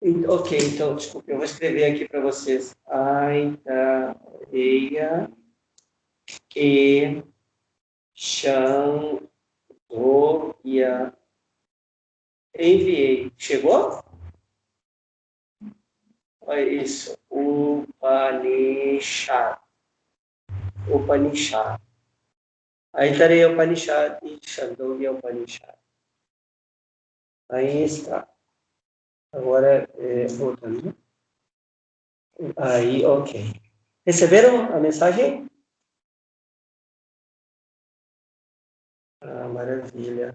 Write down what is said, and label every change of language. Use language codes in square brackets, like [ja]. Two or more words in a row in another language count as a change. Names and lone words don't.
[pt] Ok, então, desculpe, eu vou escrever aqui para vocês. Aitareia que Xandoia. Enviei. Chegou? Olha isso. Upanishad. Upanishad. Aitareya Upanishad e Xandoya Upanishad. Aí está. Agora, voltando. Aí, ok. Receberam a mensagem? Ah, maravilha.